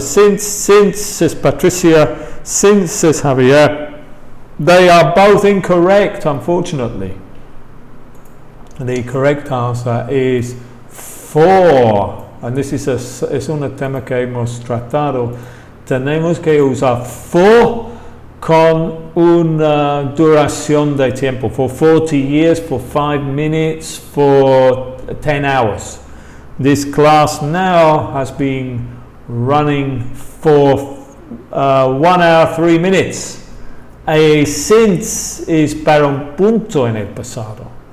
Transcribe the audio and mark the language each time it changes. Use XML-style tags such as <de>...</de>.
<en>Since is Patricia, since is Javier. They are both incorrect, unfortunately. The correct answer is for. And this is</en> <es>es un tema que hemos tratado. Tenemos que usar for con una duración de tiempo.</es> <en>For 40 years, for 5 minutes, for 10 hours. This class now has been running for 1 hour, 3 minutes. A since is</en> <es>para un punto en el pasado.</es>